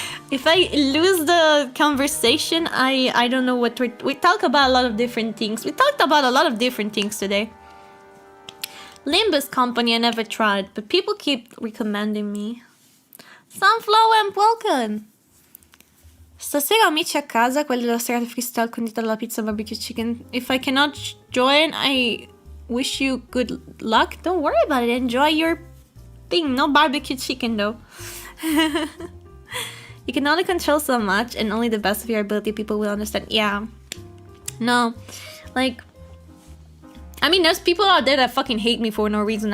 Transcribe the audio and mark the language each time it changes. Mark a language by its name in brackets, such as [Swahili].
[English] If I lose the conversation, I don't know what we talk about a lot of different things. We talked about a lot of different things today. Limbus Company I never tried, but people keep recommending me. Sunflower, welcome! [Italian] Stasera amici a casa, quelli della serata freestyle condita dalla pizza barbecue chicken. [English] If I cannot join, I wish you good luck. Don't worry about it. Enjoy your thing. No barbecue chicken though. You can only control so much, and only the best of your ability people will understand. Yeah. No. Like, I mean, there's people out there that fucking hate me for no reason.